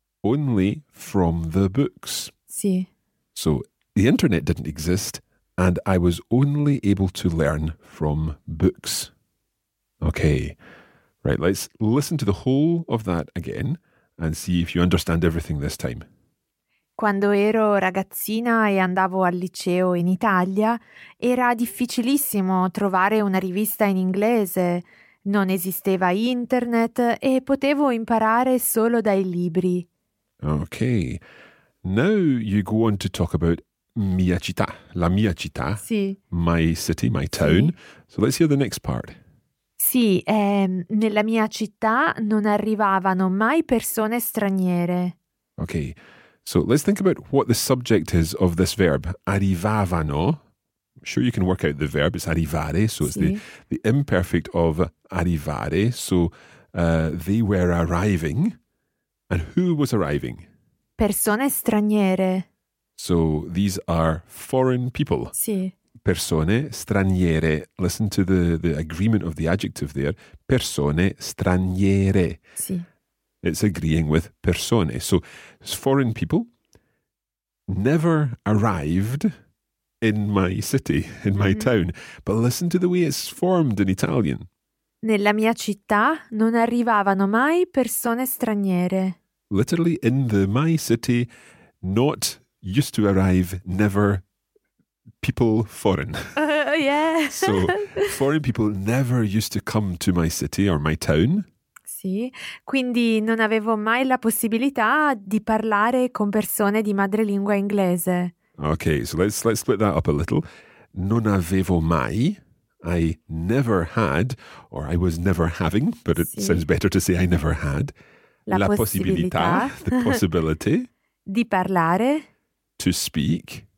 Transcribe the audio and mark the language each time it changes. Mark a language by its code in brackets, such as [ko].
[en] Only from the books. [it] Sì. [en] So the internet didn't exist, and I was only able to learn from books. Okay. Right, let's listen to the whole of that again and see if you understand everything this time. [it] Quando ero ragazzina e andavo al liceo in Italia, era difficilissimo trovare una rivista in inglese. Non esisteva internet e potevo imparare solo dai libri. [en] Okay. Now you go on to talk about [it] mia città, la mia città. Sì. [en] My city, my town. [it] Sì. [en] So let's hear the next part. [it] Sì, nella mia città non arrivavano mai persone straniere. [en] Okay. So let's think about what the subject is of this verb. Arrivavano. I'm sure you can work out the verb. It's arrivare. So it's the imperfect of arrivare. So they were arriving. And who was arriving? [it] Persone straniere. [en] So these are foreign people. [it] Sì. Persone straniere. [en] Listen to the agreement of the adjective there. [it] Persone straniere. Sì. [en] It's agreeing with persone. So foreign people never arrived in my city, in my town. But listen to the way it's formed in Italian. [it] Nella mia città non arrivavano mai persone straniere. [en] Literally, in the my city, not used to arrive, never, people foreign. Yeah. So foreign people never used to come to my city or my town. [it] Sì, quindi non avevo mai la possibilità di parlare con persone di madrelingua inglese. [en] Okay, so let's split that up a little. [it] Non avevo mai, [en] I never had, or I was never having, but it sounds better to say I never had, [it] la possibilità, [en] the possibility, [it] di parlare, [en] to speak,